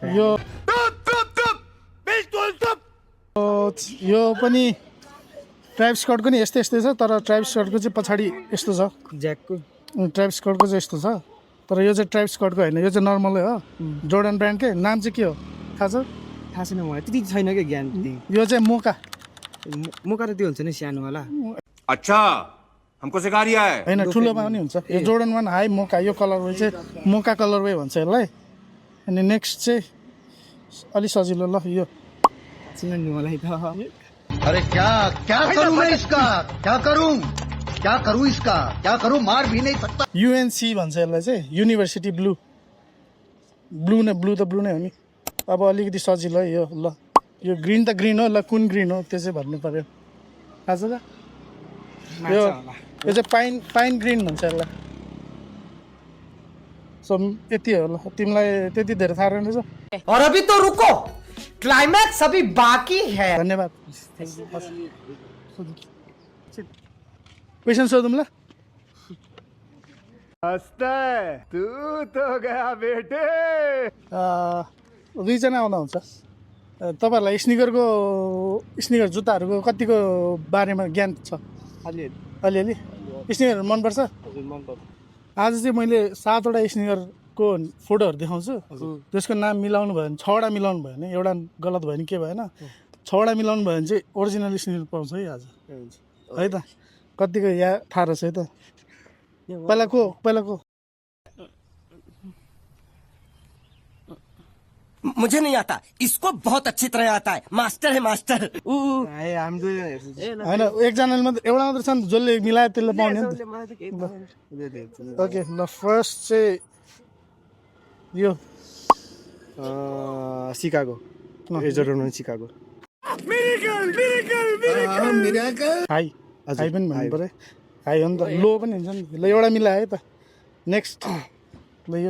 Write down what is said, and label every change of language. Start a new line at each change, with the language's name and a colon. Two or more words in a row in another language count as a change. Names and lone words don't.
Nepali: यो पनि ट्राभिस स्कटको नि यस्तै छ, तर ट्राभिस स्कटको चाहिँ पछाडि यस्तो छ ज्याकको। ट्राभिस स्कटको चाहिँ यस्तो छ, तर यो चाहिँ ट्राभिस स्कटको होइन, यो चाहिँ नर्मलै हो, जोर्डन ब्रान्डकै। नाम चाहिँ के हो थाहा छ? थाहा छैन मलाई, त्यति छैन क्या ज्ञान। यो चाहिँ मोका मुका त त्यो हुन्छ नि सानोवाला
Hindi: अच्छा हमको सिखा रिया है
Nepali: होइन ठुलोमा पनि हुन्छ यो जोर्डन 1 हाई मोका यो कलरवे चाहिँ मोका कलरवे भन्छ यसलाई अनि नेक्स्ट चाहिँ अलि सजिलो ल यो चिन्न नि मलाई त
Hindi: अरे क्या क्या करूं मैं इसका क्या करूं इसका क्या करूं मार भी नहीं सकता
Nepali: युएनसी भन्छ यसलाई चाहिँ
English: University Blue
Nepali: ब्लू त ब्लू नै हो नि अब अलिकति सजिलो है यो ल यो ग्रिन त ग्रिन हो ल कुन ग्रिन हो त्यो चाहिँ भन्नु पर्यो थाहा छ त यो चाहिँ
English: pine green
Nepali: भन्छ यसलाई सो यति हो ल तिमीलाई त्यति धेरै थाहा रहेन रहेछ
Hindi: और अभी तो रुको क्लाइमैक्स अभी बाकी है
Nepali: धन्यवाद क्वेसन सोधौँ ल दुईजना आउँदा हुन्छ तपाईँहरूलाई स्निकर जुत्ताहरूको कतिको बारेमा ज्ञान छ अलिअलि स्निकरहरू मनपर्छ आज चाहिँ मैले 7वटा स्निकरको फोटोहरू देखाउँछु त्यसको नाम मिलाउनु भयो भने 6वटा मिलाउनु भयो भने एउटा गलत भयो भने के भएन 6वटा मिलाउनु भयो भने चाहिँ
English: original sneaker
Nepali: पाउँछ है आज है त कतिको यहाँ थाहा रहेछ है त पहिलाको
Hindi: मुझे नहीं आता इसको बहुत अच्छी तरह आता है मास्टर है मास्टर
Nepali: हामी दुईजना हेर्छु होइन एकजनाले मात्रै एउटा मात्रै छ नि जसले मिलायो त्यसले पाउने नि ओके ल फर्स्ट चाहिँ यो सिकागो जोर्डन सिकागो हाई हाई पनि भन्नु पऱ्यो हाई हो नि त लो पनि हुन्छ नि ल एउटा मिलायो है त नेक्स्ट ल यो